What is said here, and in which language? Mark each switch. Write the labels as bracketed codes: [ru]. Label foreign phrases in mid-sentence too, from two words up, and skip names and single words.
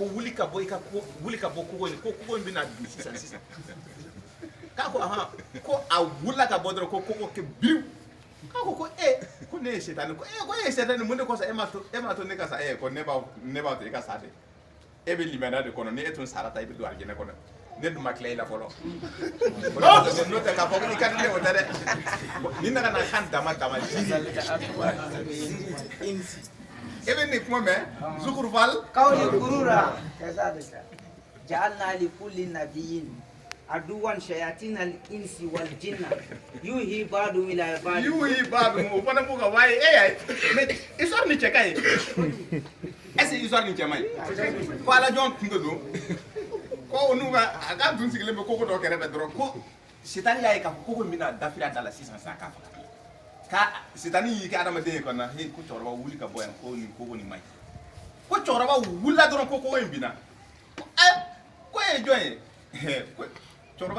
[bm] wuli ka bɔ kogo in ko kogo in bɛna bin sisan k'a ko ko a wulila ka bɔ dɔrɔn ko kogo kɛ biriw k'a ko ko ne ye sɛtani ko e ye sɛtani mun de kɔsɔn e ma to ne ka sa ko ne b'a to e ka sa de e bɛ limaniya de kɔnɔ ni e tun sara ta i bɛ don alijinɛ kɔnɔ ne dun ma tila i la fɔlɔ n'o tɛ k'a fɔ ko i ka di ne o tɛ dɛ ni nana kan dama e bɛ nin kuma mɛn Zukurufal [ar] قول غرورا كذلك جعلنا لكل نبي عدوا شياطين الانس والجن يوحي بعضهم الى بعض [bm] o fana b'u ka waye [fr] mais histoire [bm] ni cɛ ka ye [fr] est-ce que histoire [bm] ni cɛ man ɲi ko Ala jɔn tun de don ko n'u ka a ka dun sigilen bɛ kogo dɔ kɛrɛfɛ dɔrɔn ko sitani y'a ye k'a fɔ kogo min bɛna dafiri da la sisan sa k'a faga ka sitani y'i kɛ adamaden ye kɔnɔ ko cɛkɔrɔba wuli ka bɔ yan ko nin kogo nin man ɲi ko cɛkɔrɔba wulila dɔrɔn ko kogo in binna ko e ye jɔn ye cɛkɔrɔba